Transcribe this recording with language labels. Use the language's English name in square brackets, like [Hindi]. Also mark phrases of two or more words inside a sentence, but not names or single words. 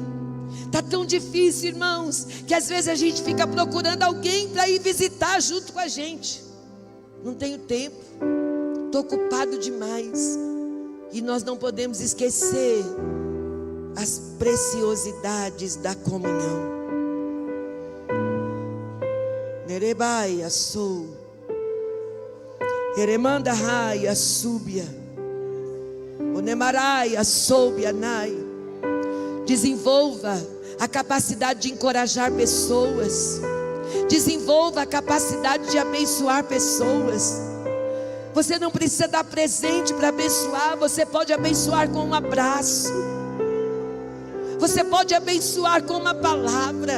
[Portuguese] Está tão difícil, irmãos, que às vezes a gente fica procurando alguém para ir visitar junto com a gente. Não tenho tempo, estou ocupado demais. E nós não podemos esquecer as preciosidades da comunhão. Nerebaia sou, Eremanda raia súbia, Onemaraia soubia nai. Desenvolva a capacidade de encorajar pessoas. Desenvolva a capacidade de abençoar pessoas. Você não precisa dar presente para abençoar. Você pode abençoar com um abraço. Você pode abençoar com uma palavra.